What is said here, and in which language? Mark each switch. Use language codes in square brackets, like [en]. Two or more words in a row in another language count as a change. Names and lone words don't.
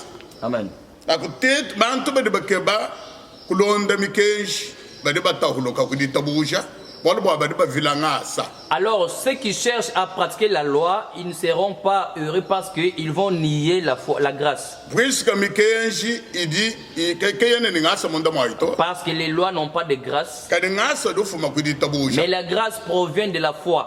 [lua] Amen. Akutet bantu bade bakeba kulonda mikeji bade bata huluka kuditabuja. [fr] Alors, ceux qui cherchent à pratiquer la loi, ils ne seront pas heureux parce qu'ils vont nier la grâce. Parce que les lois n'ont pas de grâce. Mais la grâce provient de la foi.